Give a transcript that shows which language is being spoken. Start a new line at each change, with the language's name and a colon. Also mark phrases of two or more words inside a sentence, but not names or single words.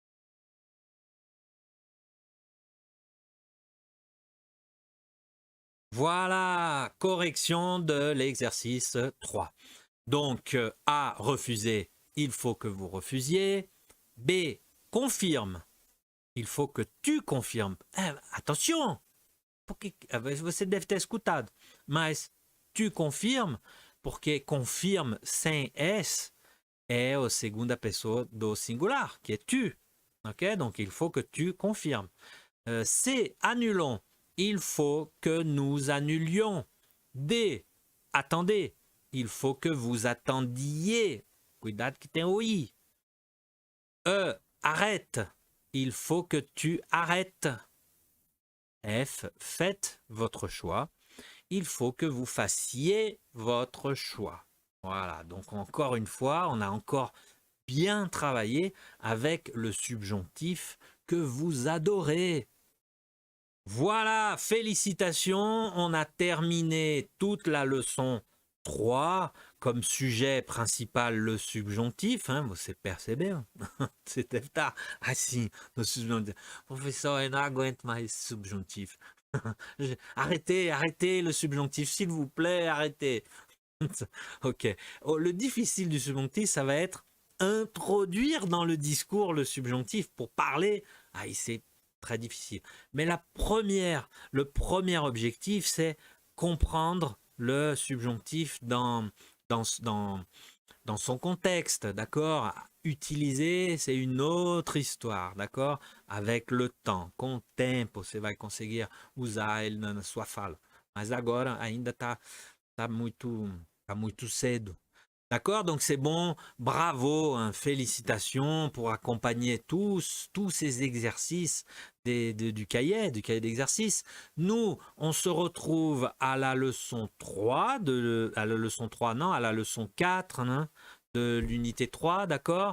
French: Voilà, correction de l'exercice 3. Donc, A, refuser, il faut que vous refusiez. B, confirme, il faut que tu confirmes. Attention,
Portuguese: você deve ter escutado, mas
French: tu confirme,
Portuguese: porque confirme sem S é a segunda pessoa do singular, que
French: est tu. Ok, donc il faut que tu confirmes. C, annulons. Il faut que nous annulions. D, attendez. Il faut que vous attendiez.
Portuguese: Cuidado que tem o I. E,
French: arrête. Il faut que tu arrêtes. F, faites votre choix. Il faut que vous fassiez votre choix. Voilà, donc encore une fois, on a encore bien travaillé avec le subjonctif que vous adorez. Voilà, félicitations, on a terminé toute la leçon 3, comme sujet principal le subjonctif, hein,
Portuguese: você percebeu? Você deve estar assim no subjonctif. Professeur, eu não aguento mais esse subjonctif.
French: Arrêtez le subjonctif, s'il vous plaît, arrêtez. Ok. Le difficile du subjonctif, ça va être introduire dans le discours le subjonctif pour parler. C'est très difficile. Mais le premier objectif, c'est comprendre le subjonctif dans son contexte, d'accord? Utiliser, c'est une autre histoire, d'accord? Avec le temps.
Portuguese: Com o tempo, você vai conseguir usar ele na sua fala. Mas agora ainda tá muito cedo.
French: D'accord? Donc c'est bon, bravo, hein, félicitations pour accompagner tous ces exercices du cahier d'exercice. Nous, on se retrouve à la leçon 3, à la leçon 4 hein, de l'unité 3, d'accord?